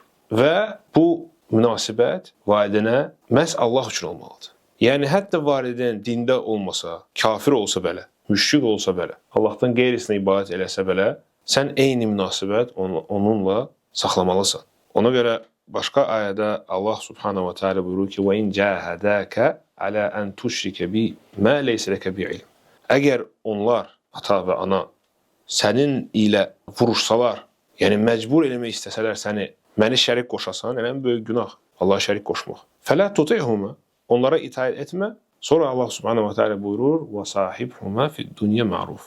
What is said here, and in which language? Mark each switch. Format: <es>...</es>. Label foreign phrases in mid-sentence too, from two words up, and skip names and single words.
<az>Və bu münasibət valideynə məhz Allah üçün olmalıdır. Yəni hətta valideyn dində olmasa, kafir olsa belə, müşrik olsa belə, Allahdan qeyrisinə ibadət eləsə belə, sən eyni münasibət onunla saxlamalısan. Ona görə başqa ayədə Allah</az> <ar>سبحانه وتعالى</ar> <az>buyurur ki:</az> <ar>"وإن جاهداك على أن تشرك بي ما ليس لك به علم."</ar> <az>Əgər onlar, ata və ana, sənin ilə vuruşsalar, yəni məcbur eləmək istəsələr səni, məni şərik qoşasan, ən böyük günah Allaha şərik qoşmaq.</az> <ar>فلا تطعهما,</ar> <az>onlara itaat etmə. Sonra</az> <ar>الله سبحانه وتعالى buyurur: "وصاحبهما في الدنيا معروف."</ar>